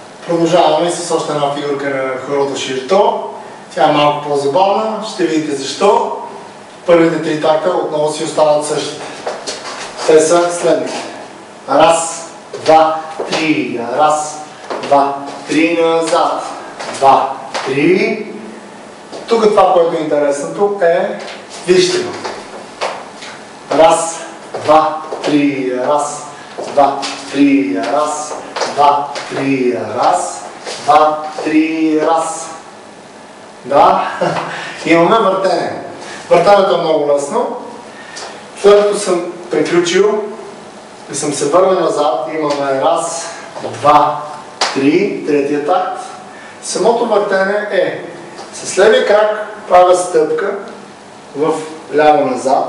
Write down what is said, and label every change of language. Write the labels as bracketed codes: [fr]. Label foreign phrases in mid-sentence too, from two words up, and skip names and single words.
[bg] Продължаваме с още една фигурка на хорото Ширто. Тя е малко по-забавна, ще видите защо. Първите три такта отново си остават същите. Те са следните. Раз, два, три, раз, два, три, назад, два, три. Тук това, което е интересното е, вижте го. Раз, два, три, раз, два, три, раз, два, три, раз, два, три, раз. Да, имаме въртене. Въртането е много лесно. След като съм приключил и съм се върнал назад, имаме раз, два, три, третия такт. Самото въртене е с левия крак правя стъпка в ляво назад.